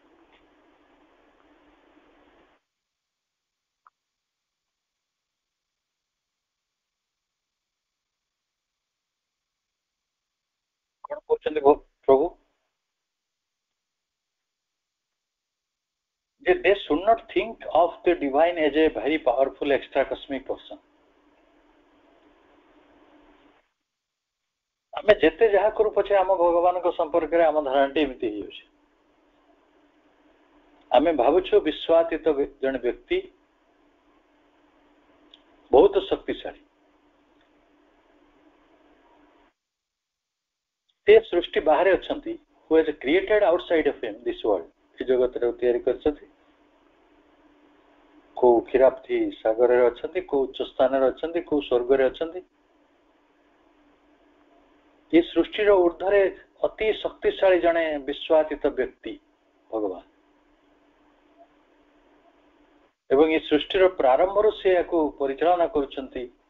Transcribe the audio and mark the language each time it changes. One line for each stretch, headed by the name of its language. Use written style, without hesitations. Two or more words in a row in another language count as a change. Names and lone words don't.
Odia: କଣ କହୁଛନ୍ତି ପ୍ରଭୁ?
English: ଯେ they should not think of the divine as a very powerful extra cosmic person.
Odia: ଆମେ ଯେତେ ଯାହା କରୁ ପଛେ ଆମ ଭଗବାନଙ୍କ ସମ୍ପର୍କରେ ଆମ ଧାରଣାଟି ଏମିତି ହେଇଯାଉଛି। ଆମେ ଭାବୁଛୁ ବିଶ୍ୱାତୀତ ଜଣେ ବ୍ୟକ୍ତି ବହୁତ ଶକ୍ତିଶାଳୀ, ସେ ସୃଷ୍ଟି ବାହାରେ ଅଛନ୍ତି,
English: who has created outside of him this world,
Odia: ଏ ଜଗତରେ ତିଆରି କରିଛନ୍ତି, କୋଉ କ୍ଷୀରାପ୍ତି ସାଗରରେ ଅଛନ୍ତି, କୋଉ ଉଚ୍ଚ ସ୍ଥାନରେ ଅଛନ୍ତି, କୋଉ ସ୍ୱର୍ଗରେ ଅଛନ୍ତି। ଏ ସୃଷ୍ଟିର ଊର୍ଦ୍ଧ୍ୱରେ ଅତି ଶକ୍ତିଶାଳୀ ଜଣେ ବିଶ୍ୱାତୀତ ବ୍ୟକ୍ତି ଭଗବାନ, ଏବଂ ଏ ସୃଷ୍ଟିର ପ୍ରାରମ୍ଭରୁ ସେ ଏହାକୁ ପରିଚାଳନା କରୁଛନ୍ତି।